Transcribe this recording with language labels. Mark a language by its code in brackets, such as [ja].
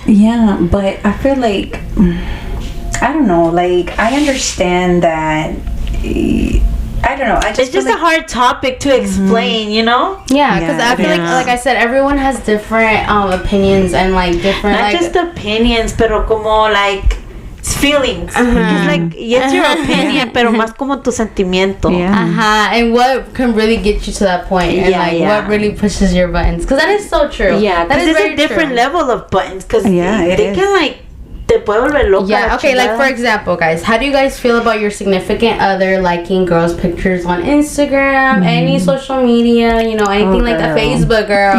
[en] Yeah, but I feel like I don't know. Like I understand that. I don't know. It's just a hard topic to explain, you know? Yeah, because I feel like I said, everyone has different opinions and like different. Not just opinions, [es] pero como [en] like. It's feelings. It's like it's your opinion, [es] pero más como tu sentimiento. [en] And what can really get you to that point, and what really pushes your buttons? Because that is so true. Yeah, because it's a different level of buttons. Because they can like. [es] Te puede volver loca. [en] Yeah, okay, like for example, guys, how do you guys feel about your significant other liking girls' pictures on Instagram, any social media, you know, anything like that? Facebook, girl.